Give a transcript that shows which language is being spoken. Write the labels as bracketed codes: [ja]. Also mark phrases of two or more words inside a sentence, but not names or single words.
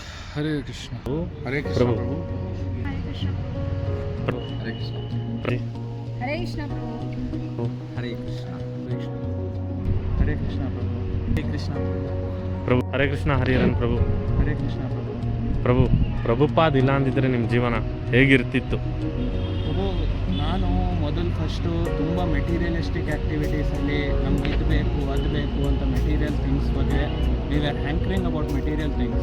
[kn] ಹರೇ ಕೃಷ್ಣ ಹರೇ ಕೃಷ್ಣ ಪ್ರಭು. ಪ್ರಭು ಹರೇ ಕೃಷ್ಣ ಪ್ರಭು. ಹರೇ ಕೃಷ್ಣ ಹರೇ ಕೃಷ್ಣ ಪ್ರಭು ಹರೇ ಕೃಷ್ಣ ಹರೇ ಕೃಷ್ಣ ಪ್ರಭು ಹರೇ ಕೃಷ್ಣ ಪ್ರಭು ಹರೇ ಕೃಷ್ಣ ಹರಿಹರನ್ ಪ್ರಭು. ಹರೇ ಕೃಷ್ಣ ಪ್ರಭು ಪ್ರಭು ಪ್ರಭುಪಾದ್ ಇಲ್ಲ ಅಂದಿದ್ರೆ ನಿಮ್ಮ ಜೀವನ ಹೇಗಿರ್ತಿತ್ತು? ಪ್ರಭು ನಾನು ಮೊದಲು ಫಸ್ಟು ತುಂಬ [en] materialistic activitiesಲ್ಲಿ [kn] ನಮ್ಗೆ ಇದು ಬೇಕು ಅದು ಬೇಕು ಅಂತ [en] material things [kn] ಬಗ್ಗೆ [en] we are hankering about material things.